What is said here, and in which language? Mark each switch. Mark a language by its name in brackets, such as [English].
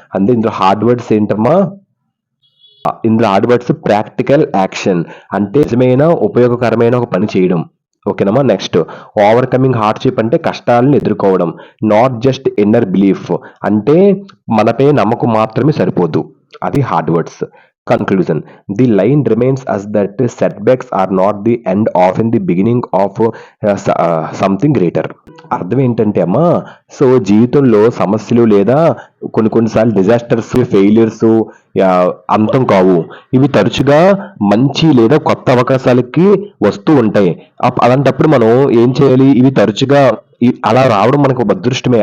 [Telugu] అంటే ఇందులో hard words ఏంటమ్మా? ఇందులో హార్డ్ వర్డ్స్ ప్రాక్టికల్ యాక్షన్ అంటే నిజమైన ఉపయోగకరమైన ఒక పని చేయడం. ఓకేనమ్మా. నెక్స్ట్ [English] overcoming hardship [Telugu] అంటే కష్టాలను ఎదుర్కోవడం. [English] not just inner belief [Telugu] అంటే మనపై నమ్మకం మాత్రమే సరిపోదు. అది hard words. [English] Conclusion: the line remains as that setbacks are not the end, often the beginning of something greater. [Telugu] అర్థం ఏంటంటే అమ్మా, సో జీవితంలో సమస్యలు లేదా కొన్ని కొన్నిసార్లు డిజాస్టర్స్, ఫెయిల్యూర్స్ అంతం కావు. ఇవి తరచుగా మంచి లేదా కొత్త అవకాశాలకి వస్తూ ఉంటాయి. అలాంటప్పుడు మనం ఏం చేయాలి? ఇవి తరచుగా అలా రావడం మనకు ఒక అదృష్టమే.